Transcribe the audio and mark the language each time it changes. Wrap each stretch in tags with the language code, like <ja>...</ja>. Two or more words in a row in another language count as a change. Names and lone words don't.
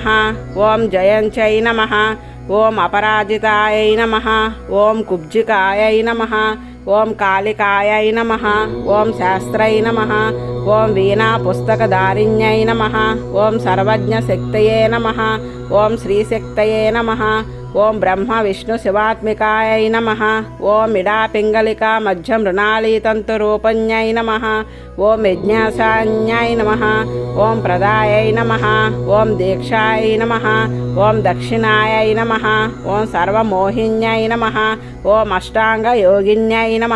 <sa>ओम जयन्त्यै नमः। ओम अपराजितायै नमः। ओम कुब्जिकायै नमः। ओम कालिकायै नमः। ओम शास्त्रै नमः। ओम वीणापुस्तकधारिण्यै नमः। ओम सर्वज्ञशक्तये नमः। ओम श्रीशक्तये नमः। ఓం బ్రహ్మ విష్ణు శివాత్మికాయ నమః. ఓం ఇడాపింగళికా మధ్య మృణాళీతంతురూపణ్యై నమః. ఓం యజ్ఞాసాన్యాయ నమః. ఓం ప్రదాయై నమః. ఓం దీక్షాయ నమః. ఓం దక్షిణాయై నమః. ఓం సర్వమోహిన్యై నమః. ఓం అష్టాంగయోగిన్యై నమః.</sa>